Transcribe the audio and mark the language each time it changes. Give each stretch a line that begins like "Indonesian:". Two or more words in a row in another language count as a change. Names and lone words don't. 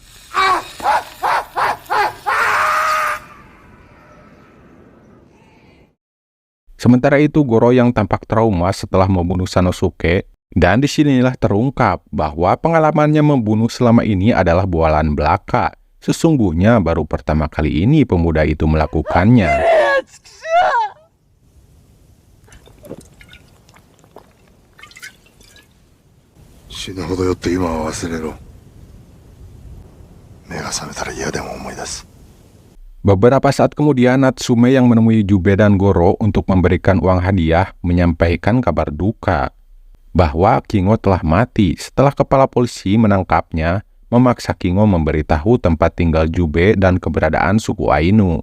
Indonesian: Sementara itu, Goro yang tampak trauma setelah membunuh Sanosuke, dan disinilah terungkap bahwa pengalamannya membunuh selama ini adalah bualan belaka. Sesungguhnya baru pertama kali ini pemuda itu melakukannya.
Japanese: 死ぬほど酔って今は忘れろ。目が覚めたら嫌でも思い出す。
Indonesian: Beberapa saat kemudian, Natsume yang menemui Jubei dan Goro untuk memberikan uang hadiah menyampaikan kabar duka bahwa Kingo telah mati setelah kepala polisi menangkapnya, memaksa Kingo memberitahu tempat tinggal Jubei dan keberadaan suku Ainu.